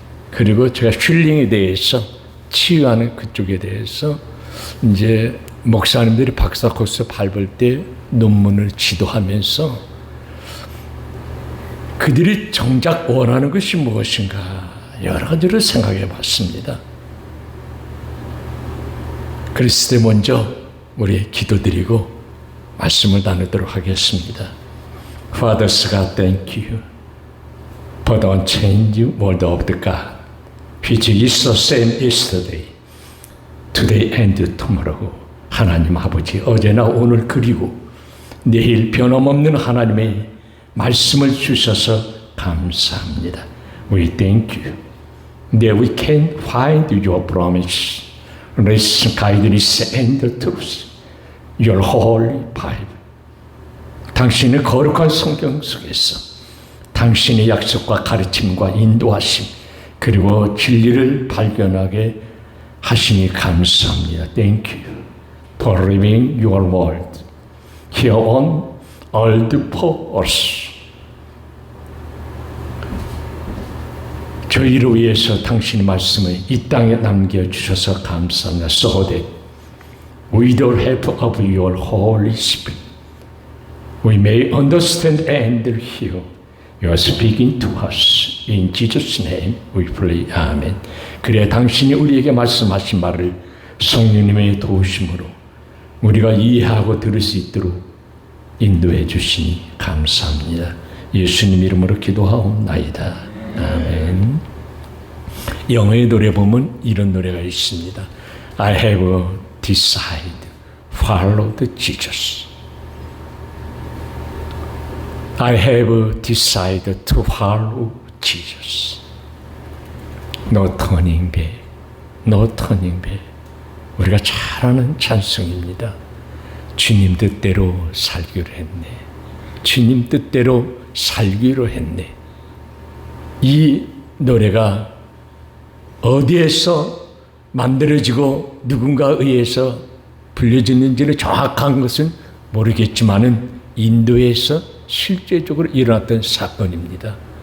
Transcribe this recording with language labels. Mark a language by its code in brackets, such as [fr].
[ko] 그리고 제가 힐링에 대해서, 치유하는 그쪽에 대해서 이제 목사님들이 박사 코스 밟을 때 논문을 지도하면서 그들이 정작 원하는 것이 무엇인가 여러 가지를 생각해 봤습니다. 그랬을 때 먼저 우리 기도드리고 말씀을 나누도록 하겠습니다. [en] Father God, thank you for the unchanging word of the God, which is the same yesterday, today and tomorrow. [ko] 하나님 아버지, 어제나 오늘 그리고 내일 변함없는 하나님의 말씀을 주셔서 감사합니다. [en] We thank you that we can find your promise, rest, guidance, and the truth, your holy Bible. [ko] 당신의 거룩한 성경 속에서 당신의 약속과 가르침과 인도하심, 그리고 진리를 발견하게 하시니 감사합니다. [en] Thank you for revealing your word here on earth for us. [ko] 저희를 위해서 당신의 말씀을 이 땅에 남겨주셔서 감사합니다. [en] So that with the help of your Holy Spirit we may understand and hear you are speaking to us. In Jesus' name we pray. 아멘. [ko] 그래야 당신이 우리에게 말씀하신 말을 성령님의 도우심으로 우리가 이해하고 들을 수 있도록 인도해 주시니 감사합니다. 예수님 이름으로 기도하옵나이다. 아멘. 영어의 노래 보면 이런 노래가 있습니다. [en] I have decided followed Jesus. I have decided to follow Jesus. No turning back. No turning back. [ko] 우리가 잘 아는 찬송입니다. 주님 뜻대로 살기로 했네. 주님 뜻대로 살기로 했네. 이 노래가 어디에서 만들어지고 누군가에 의해서 불려졌는지는 정확한 것은 모르겠지만은 인도에서 실제적으로 일어났던 사건입니다.